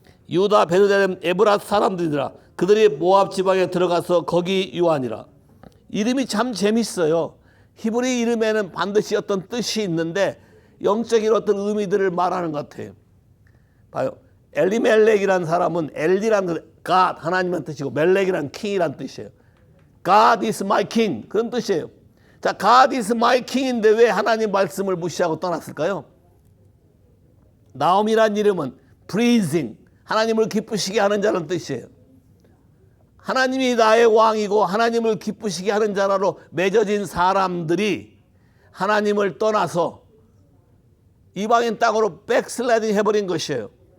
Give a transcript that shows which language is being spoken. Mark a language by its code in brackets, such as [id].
[ko] 유다 베들레헴 에브랏 사람들이라. 그들이 모압 지방에 들어가서 거기 유하니라. 이름이 참 재밌어요. 히브리 이름에는 반드시 어떤 뜻이 있는데 영적인 어떤 의미들을 말하는 것 같아요. 봐요. 엘리멜렉이라는 사람은 엘리라는 God, 하나님이라는 뜻이고 멜렉이라는 킹이라는 뜻이에요. [en] God is my king, [ko] 그런 뜻이에요. 자, [en] God is my king [ko] 인데 왜 하나님 말씀을 무시하고 떠났을까요? 나옴이라는 이름은 pleasing, 하나님을 기쁘시게 하는 자라는 뜻이에요. 하나님이 나의 왕이고 하나님을 기쁘시게 하는 자로 맺어진 사람들이 하나님을 떠나서 이방인 땅으로 백슬라이딩 해버린 것이에요.